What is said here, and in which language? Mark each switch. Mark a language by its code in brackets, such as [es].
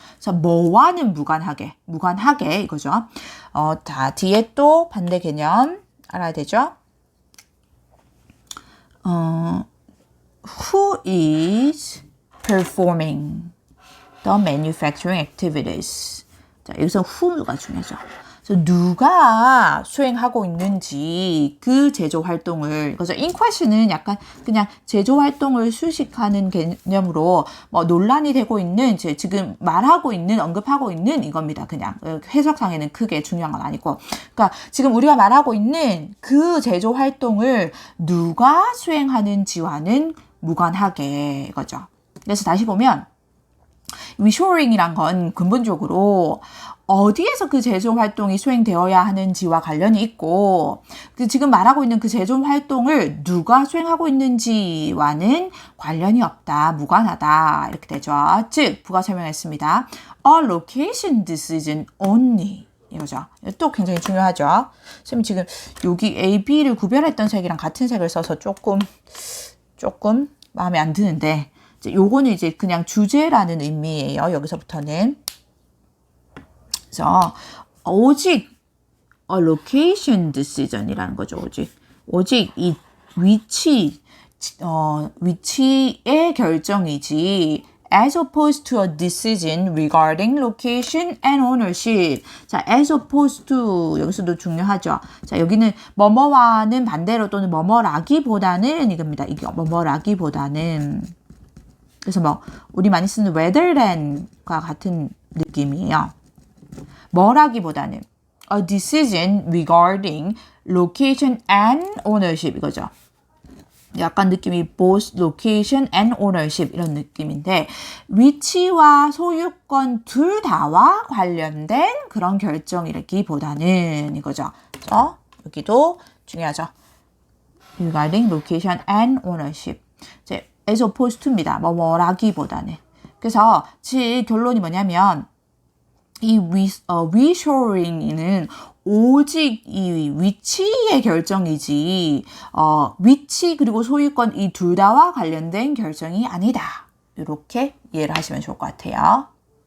[ko] 그래서 뭐와는 무관하게 이거죠. 자, 뒤에 또 반대 개념 알아야 되죠. [en] Who is performing the manufacturing activities? [ko] 자, 여기서 who가 중요하죠. 그래서 누가 수행하고 있는지 그 제조 활동을, 그래서 in question은 약간 그냥 제조 활동을 수식하는 개념으로 뭐 논란이 되고 있는, 지금 말하고 있는, 언급하고 있는 이겁니다. 그냥 해석상에는 크게 중요한 건 아니고, 그러니까 지금 우리가 말하고 있는 그 제조 활동을 누가 수행하는지와는 무관하게 이거죠. 그래서 다시 보면 reshoring이란 건 근본적으로 어디에서 그 제조 활동이 수행되어야 하는지와 관련이 있고, 지금 말하고 있는 그 제조 활동을 누가 수행하고 있는지와는 관련이 없다, 무관하다 이렇게 되죠. 즉 부가 설명했습니다. [en] A location decision only [ko] 이거죠. 또 굉장히 중요하죠. 선생님 지금 여기 A, B를 구별했던 색이랑 같은 색을 써서 조금 마음에 안 드는데, 요거는 이제 그냥 주제라는 의미예요. 여기서부터는. 그래서 오직 [en] location decision [ko] 이라는 거죠. 오직 이 위치의 결정이지 [en] as opposed to a decision regarding location and ownership. [ko] 자, [en] as opposed to [ko] 여기서도 중요하죠. 자, 여기는 뭐뭐와는 반대로 또는 뭐뭐라기보다는 이겁니다. 이게 뭐뭐라기보다는. 그래서 뭐 우리 많이 쓰는 [en] rather than [ko] 과 같은 느낌이에요. 뭐라기보다는 [en] a decision regarding location and ownership [ko] 이거죠. 약간 느낌이 [en] both location and ownership [ko] 이런 느낌인데, 위치와 소유권 둘 다와 관련된 그런 결정이라기보다는 이거죠. 그래서 여기도 중요하죠. [en] regarding location and ownership. [ko] 이제 [en] as opposed to입니다. [ko] 뭐라기보다는. 그래서 즉 결론이 뭐냐면 이 reshoring은 오직 이 위치의 결정이지 위치 그리고 소유권 이 둘 다와 관련된 결정이 아니다. 이렇게 이해를 하시면 좋을 것 같아요.